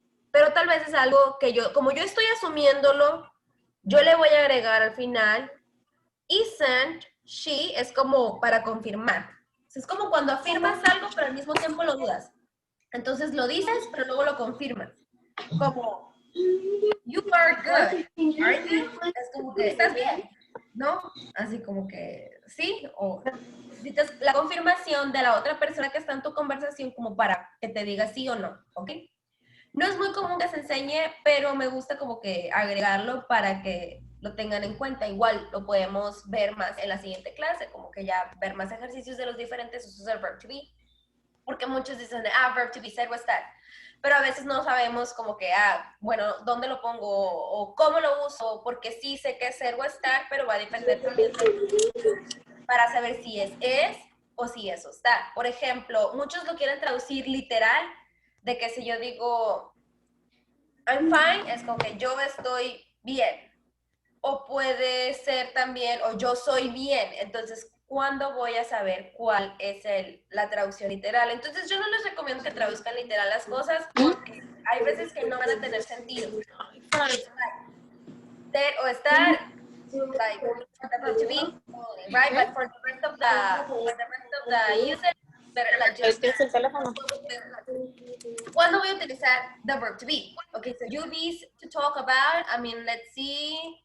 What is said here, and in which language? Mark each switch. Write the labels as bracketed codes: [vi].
[es] Pero tal vez es algo que yo, como yo estoy asumiéndolo, yo le voy a agregar al final, [en] isn't she, [es] es como para confirmar. Es como cuando afirmas algo, pero al mismo tiempo lo dudas. Entonces lo dices, pero luego lo confirmas. [en] Como, you are good, aren't you? [es] Es como que, ¿estás bien? ¿No? Así como que, ¿sí? O necesitas la confirmación de la otra persona que está en tu conversación como para que te diga sí o no, ¿ok? No es muy común que se enseñe, pero me gusta como que agregarlo para que lo tengan en cuenta. Igual lo podemos ver más en la siguiente clase, como que ya ver más ejercicios de los diferentes usos del verb to be. Porque muchos dicen, verb to be, ser o estar. Pero a veces no sabemos como que, bueno, ¿dónde lo pongo? O cómo lo uso, porque sí sé que es ser o estar, pero va a depender también para saber si es o si es o estar. Por ejemplo, muchos lo quieren traducir literal, de que si yo digo, [en] I'm fine, [es] es como que yo estoy bien. O puede ser también, o yo soy bien. Entonces, ¿cuándo voy a saber cuál es la traducción literal? Entonces, yo no les recomiendo que traduzcan literal las cosas porque hay veces que no van a tener sentido. Ser o estar, [en] like, for the verb to be, only, right? But for the rest of the usage, better like just... [es] ¿Tienes el teléfono? ¿Cuándo voy a utilizar the verb to be? [en] Okay, so you these to talk about, I mean, let's see.